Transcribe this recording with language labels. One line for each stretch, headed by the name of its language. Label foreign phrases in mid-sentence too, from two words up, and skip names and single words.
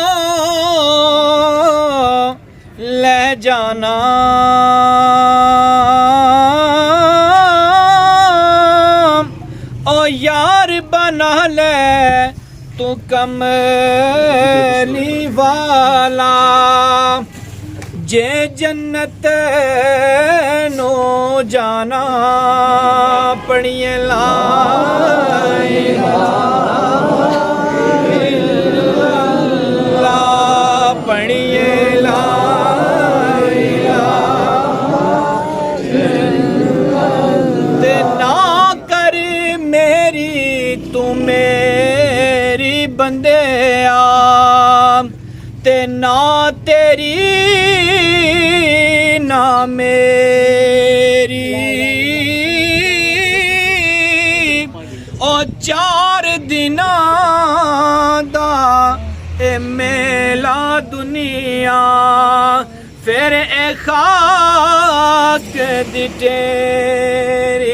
Punjabi: لے جانا او یار بنا لے توں کملی والا جے جنت نوں جانا.
Arabic: पढ़िए لا إله إلا الله, पढ़िए لا إله إلا الله.
Punjabi: تے نا کر میری توں میری بندے آ تے نا تیری نا میری او چار دناں دا اے میلہ دنیا فیر اے خاک دی تیری.